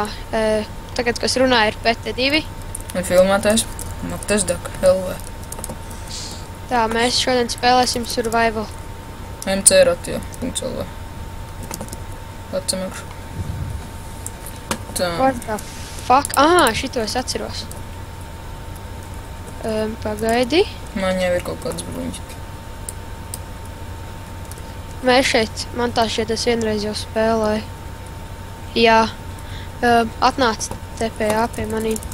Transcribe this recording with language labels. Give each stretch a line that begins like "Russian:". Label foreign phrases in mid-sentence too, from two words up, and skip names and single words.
Latvian: Tagad, kas runā, ir PT2. Un filmētājs Matesdak LV. Tā, mēs šodien spēlēsim Survival. MC Ratio.lv. Atcemekšu. Tā.
English: What the fuck?
Latvian: Šito es atceros. Pagaidi. Man jau ir kaut kāds bruņķis. Mēs šeit, man tā šeit es vienreiz jau spēlēju. Jā. Atnāc TPA pie manī.